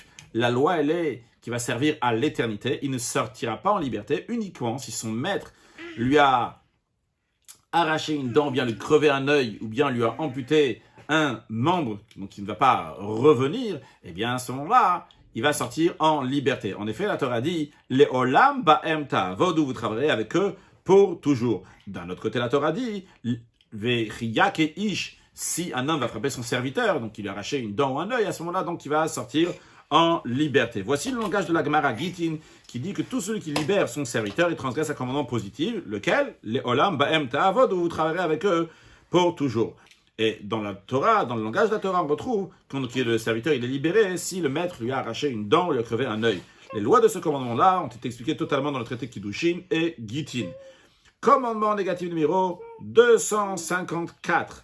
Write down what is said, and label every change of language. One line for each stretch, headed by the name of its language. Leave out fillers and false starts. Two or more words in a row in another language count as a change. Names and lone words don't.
French: La loi, elle est qui va servir à l'éternité. Il ne sortira pas en liberté uniquement si son maître lui a arraché une dent, ou bien lui crevé un œil, ou bien lui a amputé un membre, donc il ne va pas revenir. Eh bien, à ce moment-là, il va sortir en liberté. En effet, la Torah dit «
Hebrew: לעולם בהם תעבוד
French: » où vous travaillerez avec eux pour toujours. D'un autre côté, la Torah dit «
Hebrew: וכי יכה את איש
French: » si un homme va frapper son serviteur, donc il lui a arraché une dent ou un œil, à ce moment-là, donc il va sortir en liberté. Voici le langage de la Gemara Gittin qui dit que tout celui qui libère son serviteur, il transgresse un commandement positif, lequel «
Hebrew: לעולם בהם תעבוד
French: » où vous travaillerez avec eux pour toujours. Et dans la Torah, dans le langage de la Torah, on retrouve que le serviteur il est libéré si le maître lui a arraché une dent ou lui a crevé un œil. Les lois de ce commandement-là ont été expliquées totalement dans le traité Kiddushin et Gittin. Commandement négatif numéro 254.